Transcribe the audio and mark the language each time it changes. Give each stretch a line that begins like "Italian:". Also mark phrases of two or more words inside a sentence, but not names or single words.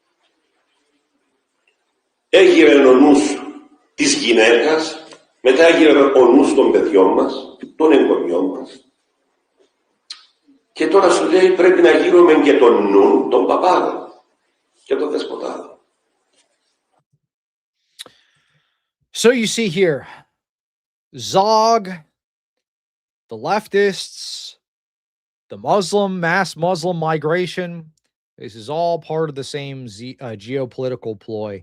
Greek: Έγινε ο νους της γυναίκας, μετά έγινε ο νους των παιδιών μας, των εγγονιών μας. Και τώρα σου λέει πρέπει να γύρουμε και τον νου των παπάδων και των δεσποτάδων.
English: So you see here, Zog, the leftists, the mass Muslim migration, this is all part of the same geopolitical ploy.